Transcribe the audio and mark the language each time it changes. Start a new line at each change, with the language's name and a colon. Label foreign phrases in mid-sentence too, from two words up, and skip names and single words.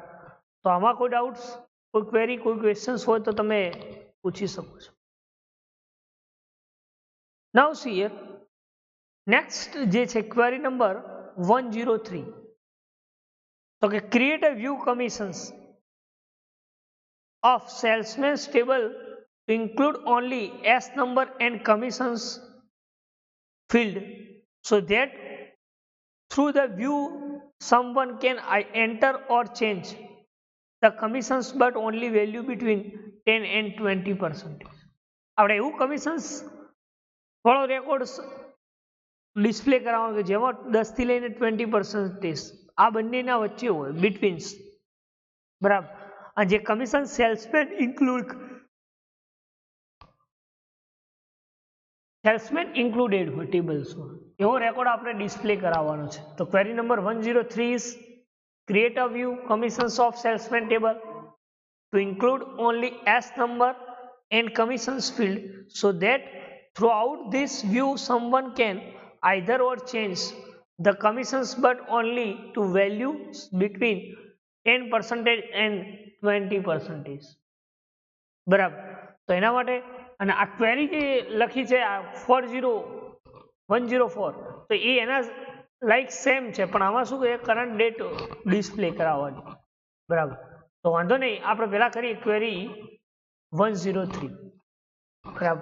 Gujarati: તો આમાં કોઈ ડાઉટ્સ, કોઈ ક્વેરી, કોઈ ક્વેશ્ચન્સ હોય તો તમે પૂછી શકો છો.
English: now see here next
Gujarati: જે છે
English: query number 103,
Gujarati: તો કે
English: create a view commissions of salesman's table to include only S number and commissions field so that through the view someone can enter or change the commissions but only value between 10 and 20%.
Gujarati: આપણે એવું કમિશન્સ વાળો
English: record display
Gujarati: કરાવવાનો કે જેમાં 10 થી લઈને 20% આ બંનેના વચ્ચે હોય, બિટવીન્સ, બરાબર. અને જે
English: commission salesman included
Gujarati: હોય ટેબલ્સમાં, એવો રેકોર્ડ આપણે ડિસ્પ્લે કરાવવાનો છે.
English: તો query number 103 is create a view commissions of salesman table to include only S number and commissions field so that throughout this view someone can either or change the commissions but only to values between 10% and 20%,
Gujarati: બરાબર. તો એના માટે અને આ ક્વેરી જે લખી છે આ 104, તો એ એના
English: like same
Gujarati: છે, પણ આમાં શું કહે
English: current date display
Gujarati: કરાવવાની, બરાબર. તો વાંધો નહીં, આપણે પહેલા કરીએ ક્વેરી 103, બરાબર.